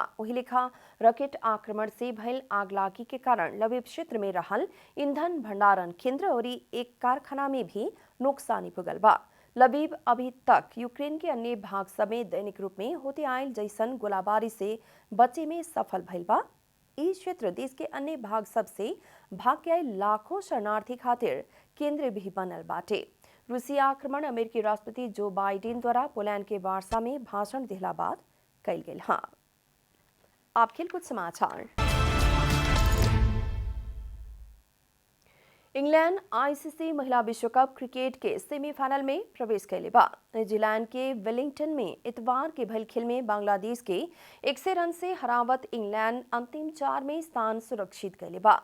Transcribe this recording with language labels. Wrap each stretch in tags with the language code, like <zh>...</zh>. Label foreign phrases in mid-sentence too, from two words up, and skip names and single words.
<bho>वही लेखा रॉकेट आक्रमण से भइल आगलागी के कारण लबीब क्षेत्र में रहल ईंधन भंडारण केंद्र और एक कारखाना में भी नुकसानी पुगल बा। लबीब अभी तक यूक्रेन के अन्य भाग समेत दैनिक रूप में होते आयल जैसन गोलाबारी से बचे में सफल भइल बा। ई क्षेत्र देश के अन्य भाग सबसे भाग के आयल लाखों शरणार्थी खातिर केंद्र भी बनल बाटे। रूसी आक्रमण अमेरिकी राष्ट्रपति जो बाइडेन द्वारा पोलैंड के वार्सा में भाषण दिला बाद कइल गेल। आप खेलकूद समाचार। इंग्लैंड आईसीसी महिला विश्व कप क्रिकेट के सेमीफाइनल में प्रवेश कैले बा। न्यूजीलैंड के वेलिंगटन में इतवार के भइल खेल में बांग्लादेश के 100 रन से हरावत इंग्लैंड अंतिम 4 में स्थान सुरक्षित कैले बा।</bho>